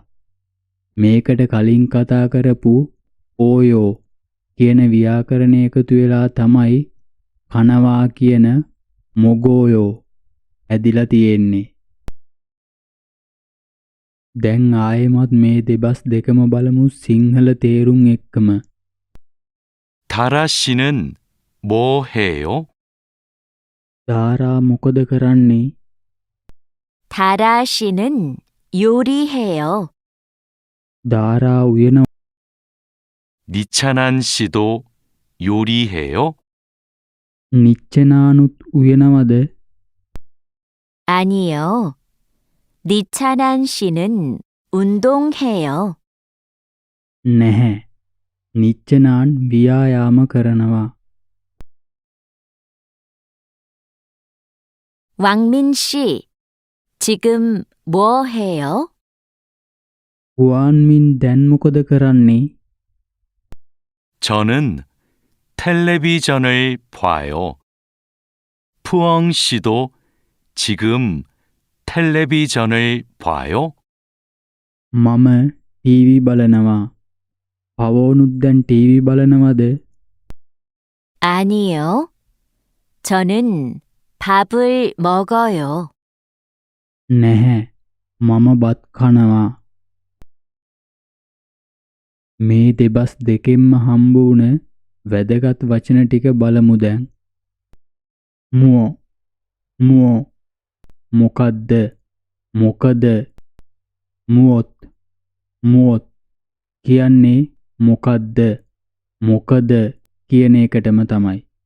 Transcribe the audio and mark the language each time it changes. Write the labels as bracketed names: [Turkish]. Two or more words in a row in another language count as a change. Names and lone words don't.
[Sinhala] මේකට කලින් කතා කරපු ඕයෝ කියන ව්‍යාකරණය එකතු වෙලා තමයි කනවා කියන මොගෝයෝ හැදිලා තියෙන්නේ. දැන් ආයෙමත් මේ දෙබස් දෙකම බලමු සිංහල තේරුම් එක්කම. [Korean] 다라 씨는 뭐 해요? [Sinhala] දාරා මොකද කරන්නේ? [Korean] 다라 씨는 요리해요. [Sinhala] දාරා උයන [Korean] 니찬한 씨도 요리해요? [Sinhala] නිච්චනානුත් උයනවද? [Korean] 아니요. 니찬한 씨는 운동해요. [Sinhala] නැහැ. නිච්චනාන් ව්‍යායාම කරනවා. [Korean] 왕민 씨, 지금 뭐 해요? [Sinhala] හුවාන්මින් දැන් මොකද කරන්නේ? [Korean] 저는 텔레비전을 봐요. 푸엉 씨도 지금 텔레비전을 봐요? [Sinhala] මම ටීවී බලනවා. පවෝනුත් දැන් ටීවී බලනවද? [Korean] 아니요. 저는 밥을 먹어요. [Sinhala] නැහැ. මම බත් කනවා. මේ දෙබස් දෙකෙන්ම හම්බ වුණ වැදගත් වචන ටික බලමු දැන්. මුවෝ මුවෝ මොකද්ද මොකද මුවොත් මුවොත් කියන්නේ මොකද්ද මොකද කියන එකටම තමයි.